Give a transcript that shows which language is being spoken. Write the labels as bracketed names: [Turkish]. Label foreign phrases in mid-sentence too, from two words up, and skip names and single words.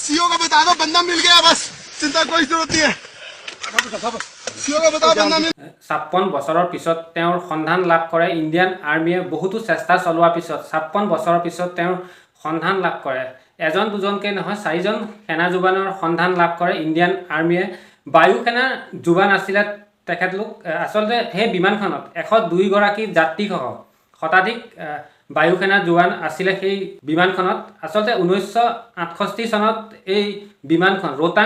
[Hindi] सीओ को बता दो बंदा मिल गया बस चिंता कोई जरूरत नहीं है सीओ को बताओ बंदा मिल [Assamese] 56 বছৰৰ পিছত তেওঁৰ সন্ধান লাভ কৰে ইণ্ডিয়ান আৰ্মিয়ে বহুতো চেষ্টা চলোৱাৰ পিছত 56 বছৰৰ পিছত তেওঁৰ সন্ধান লাভ কৰে এজন দুজনকে নহয় চাৰিজন সেনা জোৱানৰ সন্ধান লাভ কৰে ইণ্ডিয়ান আৰ্মিয়ে বায়ু সেনাৰ জোৱান আছিল তেখেতলোক আসলতে সেই বিমানখনত 102 গৰাকী যাত্ৰীসহ শতাধিক বায়ু সেনা জোৱান আছিল সেই বিমানখনত আসলতে 1968 চনত এই বিমানখন ৰোতাং